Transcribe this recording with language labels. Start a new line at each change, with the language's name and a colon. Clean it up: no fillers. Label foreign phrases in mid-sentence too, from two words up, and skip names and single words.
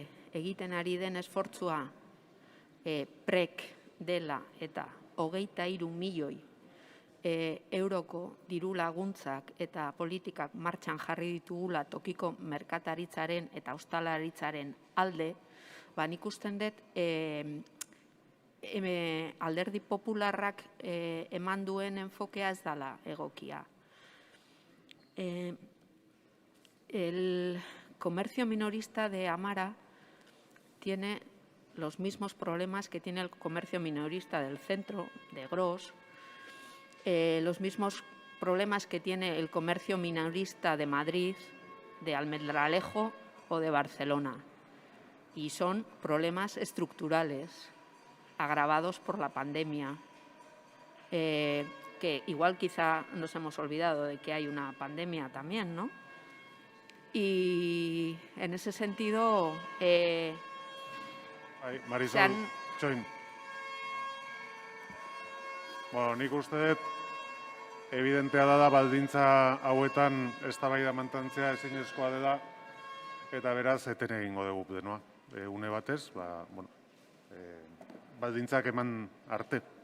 Basque: egiten ari den esfortzua prek dela eta 23 milioi euroko diru laguntzak eta politikak martxan jarri ditugula tokiko merkataritzaren eta ostalaritzaren alde, nik usten dut alderdi popularrak eman duen enfokea ez dela egokia.
Spanish: El comercio minorista de Amara tiene los mismos problemas que tiene el comercio minorista del centro, de Gros, los mismos problemas que tiene el comercio minorista de Madrid, de Almendralejo o de Barcelona. Y son problemas estructurales, agravados por la pandemia, que igual quizá nos hemos olvidado de que hay una pandemia también, ¿no? Y en ese sentido...
Basque: Marisol, txoin. Nik uste dut, evidentea da baldintza hauetan eztabaida mantentzea ezinezkoa dela, eta beraz eten egingo dugu denoa. Une batez, baldintzak eman arte.